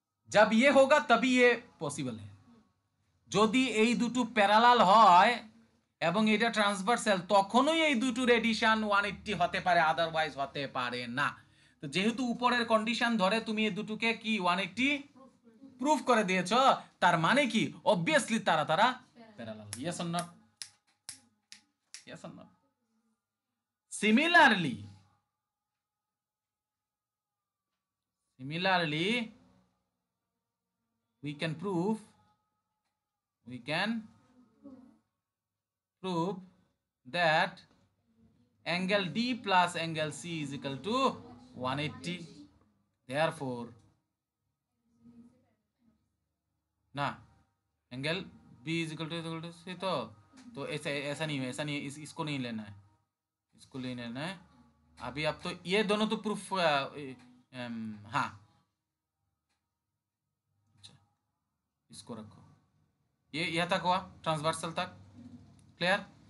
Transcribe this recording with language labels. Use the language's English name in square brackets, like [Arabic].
[Hindi] जब ये होगा तभी ये पॉसिबल है। [Bangla] যদি এই দুটো প্যারালাল হয় এবং এটা ট্রান্সভার্সাল তখনই এই দুটো রেডিয়েশন 180 হতে পারে, আদারওয়াইজ হতে পারে না। তো যেহেতু উপরের কন্ডিশন ধরে তুমি এই দুটোকে কি 180 প্রুফ করে দিয়েছো, তার মানে কি অবভিয়াসলি তারা তারা parallel. [English] Yes or not? Yes or not? Similarly we can prove that angle D plus angle C is equal to 180. [Hindi] Therefore ना angle B is equal to C, तो ऐसा ऐसा नहीं है, ऐसा नहीं है, इसको नहीं लेना है, इसको नहीं लेना है अभी। अब तो ये दोनों तो प्रूफ हाँ, अच्छा इसको रखो, ये यह तक हुआ ट्रांसवर्सल तक, क्लियर।